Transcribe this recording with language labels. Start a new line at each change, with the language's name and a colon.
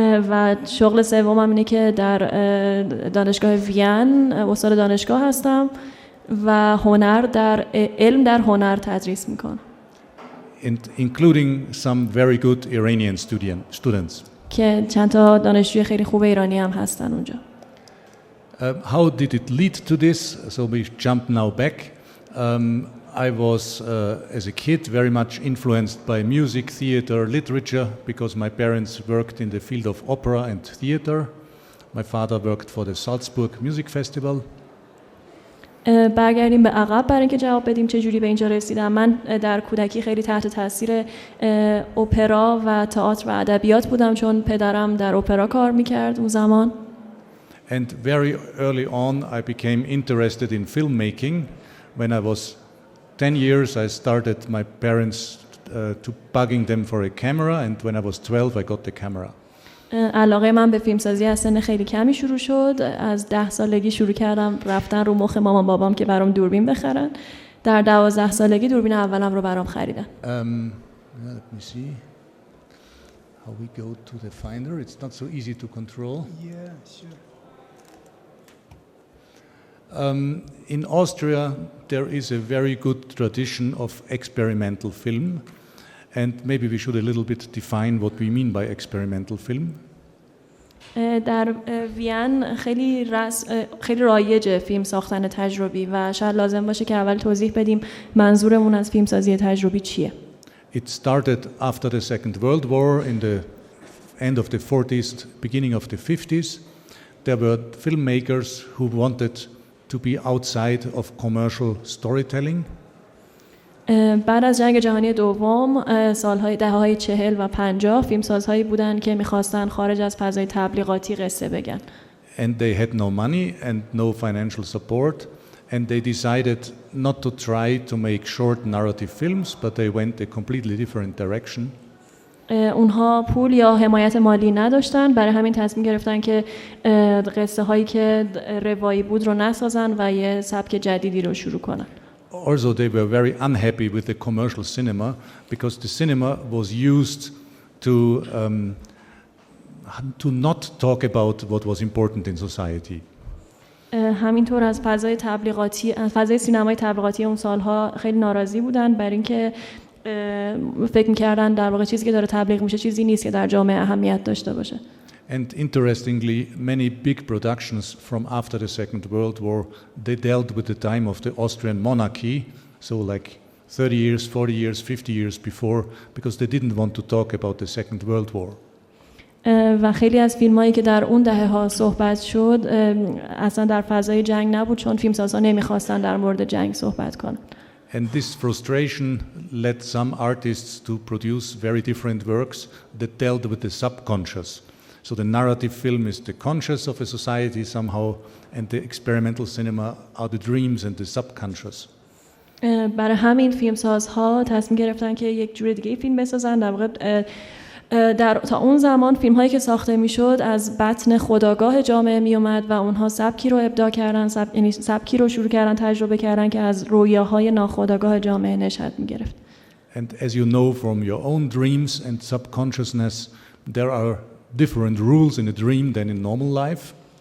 Persian: و شغل سومم اینه که در دانشگاه وین استاد دانشگاه هستم و علم در هنر تدریس میکنم.
English: Including some very good Iranian students.
Persian: که چند تا دانشجوی خیلی خوب ایرانی هم هستن اونجا.
English: How did it lead to this? So we jump now back. I was, as a kid, very much influenced by music, theater, literature, because my parents worked in the field of opera and theater. My father worked for the Salzburg Music Festival.
Persian: برگردیم به عقب برای اینکه جواب بدیم چه جوری به اینجا رسیدم. من در کودکی خیلی تحت تاثیر اپرا و تئاتر و ادبیات بودم چون پدرم در اپرا کار میکرد اون زمان.
English: And very early on I became interested in filmmaking. When I was 10 years I started my parents to bugging them for a camera and when I was 12 I got the camera.
Persian: علاقه من به فیلمسازی از سن خیلی کمی شروع شد. از 10 سالگی شروع کردم رفتن رو مخ مامان بابام که برام دوربین بخرن در 12 سالگی دوربین اولم رو برام خریدن.
English: Let me see how we go to the finder. It's not so easy to control. Yeah, sure. In Austria, there is a very good tradition of experimental film, and maybe we should a little bit define what we mean by experimental film.
Persian: در وین خیلی رایجه فیلم ساختن تجربی و شاید لازم باشه که اول توضیح بدیم منظورمون از فیلمسازی تجربی چیه.
English: It started after the Second World War in the end of the 40s, beginning of the 50s. There were filmmakers who wanted to be outside of commercial storytelling.
Persian: بعد از جنگ جهانی دوم سالهای دهه‌های 40 و 50 فیلمسازهایی بودن که می‌خواستن خارج از فضای تبلیغاتی قصه بگن.
English: And they had no money and no financial support, and they decided not to try to make short narrative films, but they went a completely different direction.
Persian: اونها پول یا حمایت مالی نداشتن، برای همین تصمیم گرفتن که قصه هایی که روایی بود رو نسازن و یه سبک جدیدی رو شروع کنن.
English: Also, they were very unhappy with the commercial cinema because the cinema was used to not talk about what was important in society.
Persian: همینطور از فضای تبلیغاتی، از فضای سینمای تبلیغاتی اون سالها خیلی ناراضی بودن برای اینکه فکر می‌کردن در واقع چیزی که داره تبلیغ میشه چیزی نیست که در جامعه اهمیت داشته باشه.
English: And interestingly, many big productions from after the Second World War, they dealt with the time of the Austrian monarchy, so like 30 years, 40 years, 50 years before, because they didn't want to talk about the Second World War.
Persian: و خیلی از فیلمایی که در اون دهه‌ها صحبت شد اصلا در فضای جنگ نبود، چون فیلمسازها نمی‌خواستن در مورد جنگ صحبت کنن.
English: And this frustration led some artists to produce very different works that dealt with the subconscious. So the narrative film is the conscious of a society somehow, and the experimental cinema are the dreams and the subconscious.
Persian: برای همین فیلمسازها تصمیم گرفتن که یک جور دیگه فیلم بسازن. در واقع تا اون زمان فیلم هایی که ساخته میشد از بطن خودآگاه جامعه می اومد و اونها سبکی رو ابداع کردن، یعنی سبکی رو شروع کردن تجربه کردن که از رویاهای ناخودآگاه جامعه نشأت می گرفت.
English: And as you know from your own dreams and subconsciousness, there are different rules in a dream than in normal life.